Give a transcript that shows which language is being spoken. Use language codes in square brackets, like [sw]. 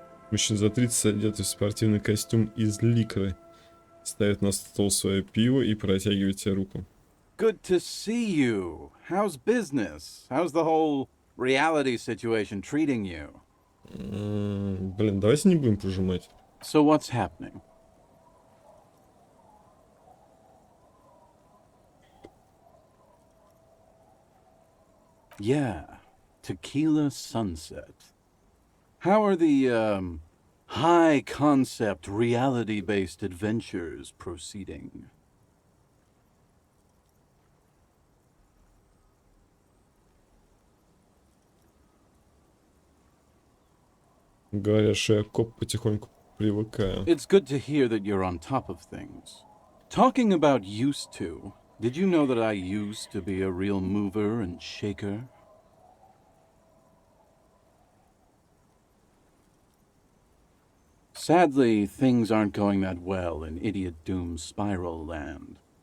[ru] Мужчина за 30 одетый в спортивный костюм из ликры. Ставит на стол свое пиво и протягивает тебе руку. [en] Good to see you. How's business? How's the whole reality situation treating you? [ru] Блин, давайте не будем пожимать. [en] So what's happening? Yeah, Tequila Sunset. How are the, high-concept, reality-based adventures proceeding? [ru] Говорят, что я коп потихоньку привыкаю. [en] It's good to hear that you're on top of things. Talking about used to, did you know that I used to be a real mover and shaker? Sadly, things aren't going that well in Idiot Doom Spiral Land.